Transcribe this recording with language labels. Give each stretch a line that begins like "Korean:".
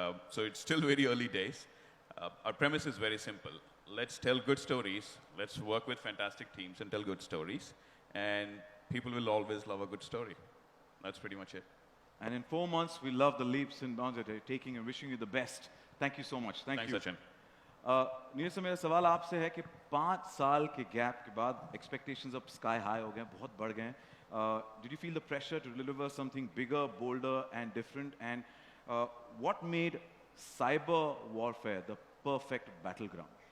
English: So it's still very early days. Our premise is very simple. Let's tell good stories. Let's work with fantastic teams and tell good stories. And people will always love a good story. That's pretty much it. And in 4 months, we love the leaps and bounds that you're taking and wishing you the best. Thank you so much. Thank Thanks, you. Sachin.
Hindi: Neeraj sir, मेरा सवाल आपसे है कि 5 साल के gap के बाद expectations अब
English: sky high
Hindi: हो गए, बहुत बढ़ गए हैं.
English: Did you feel the pressure to deliver something bigger, bolder, and different? And what made cyber warfare the perfect battleground?